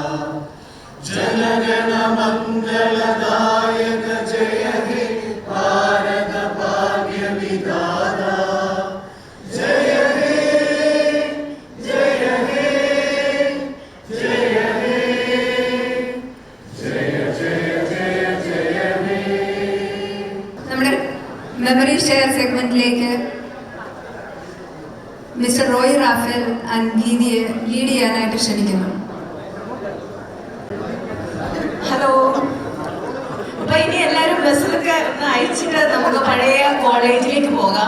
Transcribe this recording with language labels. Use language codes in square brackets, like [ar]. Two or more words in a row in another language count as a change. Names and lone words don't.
[bn] জনগণ মঙ্গলদায়ক জয় হে ভারত ভাগ্য বিধাতা জয় হে জয় হে জয় হে জয় জয় জয় জয় হে. [ml] നമ്മുടെ [en] memory share [ml] സെഗ്മെന്റിലേക്ക് മിസ്റ്റർ റോയ് റാഫേൽ ആൻഡ് ഗീതിയെ ലീഡ് ചെയ്യാനായിട്ട് ക്ഷണിക്കുന്നു. ഹലോ. അപ്പൊ ഇനി എല്ലാവരും ബസ്സിലൊക്കെ ഒന്ന് അയച്ചിട്ട് നമുക്ക് പഴയ കോളേജിലേക്ക് പോകാം.